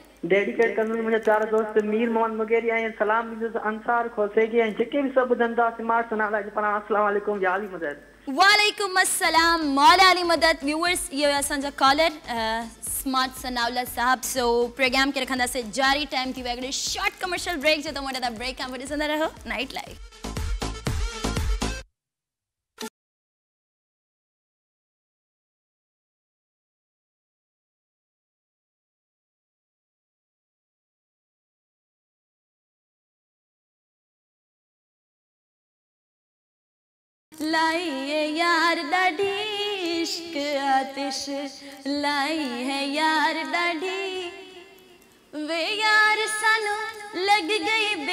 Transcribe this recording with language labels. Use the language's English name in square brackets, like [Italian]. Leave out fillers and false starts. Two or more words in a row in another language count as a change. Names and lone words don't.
[Sindhi] डेडिकेट कंदुसि मुंहिंजा प्यारा दोस्त मीर मोहम्मद मुगेरी ऐं सलाम ॾींदुसि अंसार खोसेगी ऐं जेके बि सभु ॿुधनि था स्मार्ट सनावला जे पारां [Arabic] السلام علیکم [Sindhi] या अली मदद। [Arabic] وعلیکم السلام [Sindhi] मौला अली मदद। व्यूअर्स इहो असांजा कॉलर स्मार्ट सनावला साहब। सो प्रोग्राम खे रखंदासीं जारी। टाइम थी वियो हिकिड़े [English] short commercial break [Sindhi] जो। तव्हां वटि ब्रेक खां पोइ ॾिसंदा रहो नाइट लाइफ। लाई है यार ॾाढी इश्क आतिश लाई है यार ॾाढी [Punjabi] ਵੇ ਯਾਰ ਸਾਨੂੰ ਲੱਗ ਗਈ